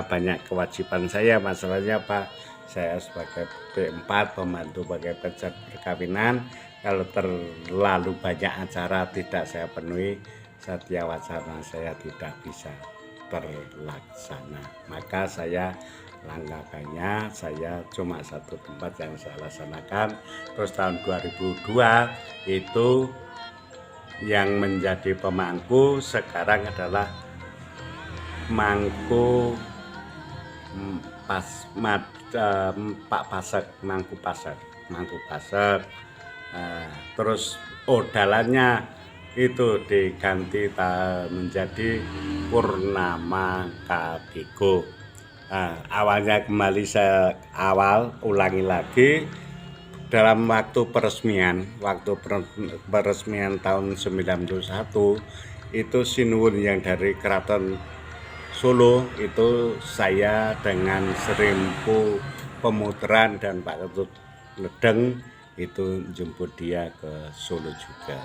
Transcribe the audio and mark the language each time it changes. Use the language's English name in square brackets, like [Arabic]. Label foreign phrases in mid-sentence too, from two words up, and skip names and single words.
[Indonesian] Banyak kewajiban saya, masalahnya Pak, saya sebagai P4 pembantu pakai pejat perkawinan, kalau terlalu banyak acara tidak saya penuhi, satya wacana saya tidak bisa terlaksana. Maka saya langkahnya saya cuma satu tempat yang saya laksanakan. Terus tahun 2002 itu yang menjadi pemangku sekarang adalah mangku Pak Pasek, mangku Pasek. Terus dalannya itu diganti menjadi Purnama Kadigo. Awalnya kembali saya ulangi lagi dalam waktu peresmian tahun 91 itu Sinuwun yang dari Keraton Solo itu saya dengan Serimpu Pemuteran dan Pak Ketut Ledeng itu jemput dia ke Solo juga.